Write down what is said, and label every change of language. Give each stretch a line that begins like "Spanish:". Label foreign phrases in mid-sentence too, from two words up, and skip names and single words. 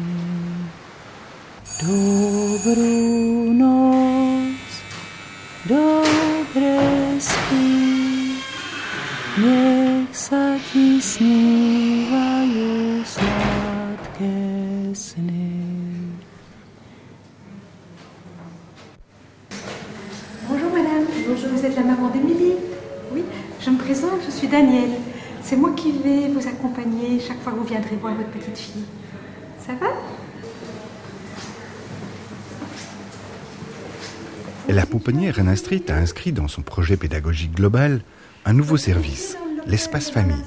Slovak: Dobrú noc, dobre spí, nech sa ti snívajú sladké sny.
French: Bonjour madame. Bonjour, vous êtes la maman d'Émilie? Oui, je me présente, je suis Danielle. C'est moi qui vais vous accompagner chaque fois que vous viendrez voir votre petite fille. Ça va? La pouponnière Anna Street a inscrit dans son projet pédagogique global un nouveau service, l'espace famille.